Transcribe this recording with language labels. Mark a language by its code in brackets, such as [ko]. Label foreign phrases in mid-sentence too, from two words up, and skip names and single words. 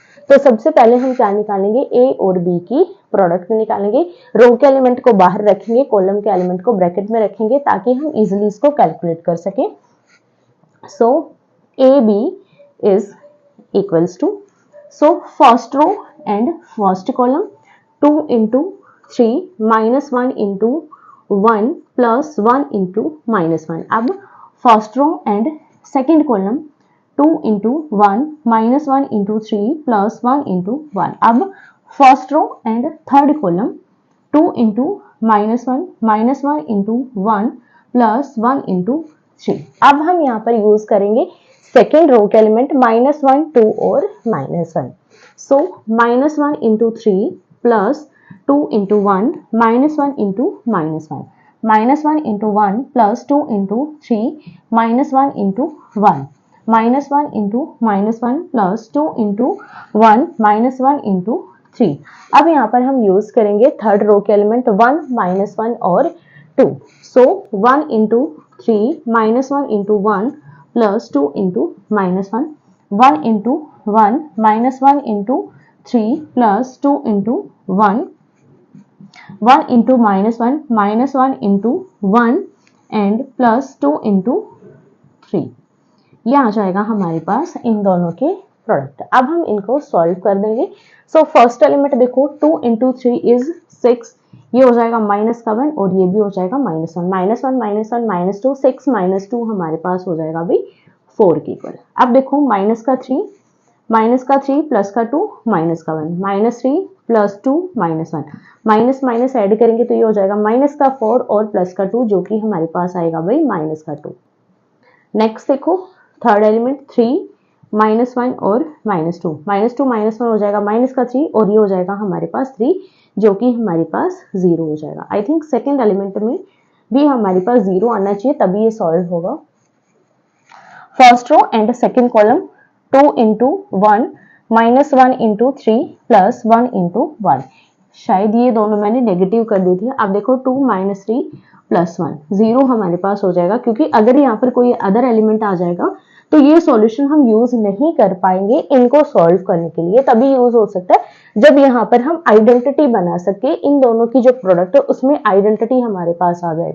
[hi] तो सबसे पहले हम क्या निकालेंगे, ए और बी की प्रोडक्ट निकालेंगे। रो के एलिमेंट को बाहर रखेंगे, कॉलम के एलिमेंट को ब्रैकेट में रखेंगे ताकि हम इजिली इसको कैलकुलेट कर सकें। [en] so A B is equals to, so first row and first column 2 into 3 minus 1 into 1 plus 1 into minus 1। अब first row and second column 2 into 1 minus 1 into 3 plus 1 into 1। अब first row and third column 2 into minus 1 into 1 plus 1 into 3। [hi] अब हम यहाँ पर यूज करेंगे [en] second row [hi] के एलिमेंट -1 2 और -1। [en] सो -1 into 3 plus 2 into 1 -1 into -1, -1 into 1 plus 2 into 3 -1 into 1, -1 into -1 plus 2 into 1 -1 into 3। [hi] अब यहाँ पर हम यूज करेंगे [en] third row [hi] के एलिमेंट 1 -1 और 2। [en] सो 1 into 3 -1 into 1 plus 2 into -1, 1 into 1 -1 into 3 plus 2 into 1, 1 into -1 into 1 and plus 2 into 3। [hi] ये आ जाएगा हमारे पास इन दोनों के प्रोडक्ट। अब हम इनको सॉल्व कर देंगे। [en] so first element [hi] देखो [en] 2 into 3 is 6, [hi] ये हो जाएगा -1 और ये भी हो जाएगा -1, -2 6 -2 हमारे पास हो जाएगा अभी 4 की इक्वल। अब देखो माइनस का 3 प्लस का 2 माइनस का 1, -3 प्लस 2 -1, माइनस माइनस ऐड करेंगे तो ये हो जाएगा माइनस का 4 और प्लस का 2 जो कि हमारे पास आएगा भाई माइनस का 2। नेक्स्ट देखो [en] third element [hi] 3 -1 और -2, -2 -1 हो जाएगा माइनस का 3 और ये हो जाएगा हमारे पास 3 जो कि हमारे पास 0 हो जाएगा। [en] I think second element [hi] में भी हमारे पास 0 आना चाहिए तभी ये सॉल्व होगा। [en] first row and second column 2 into 1 -1 into 3 plus 1 into 1, [hi] शायद ये दोनों मैंने नेगेटिव कर दी थी। अब देखो 2 -3 प्लस 1 0 हमारे पास हो जाएगा, क्योंकि अगर यहाँ पर कोई [en] other element [hi] आ जाएगा तो ये सॉल्यूशन हम यूज नहीं कर पाएंगे इनको सॉल्व करने के लिए। तभी यूज हो सकता है जब यहाँ पर हम आइडेंटिटी बना सके, इन दोनों की जो प्रोडक्ट है उसमें आइडेंटिटी हमारे पास आ जाए।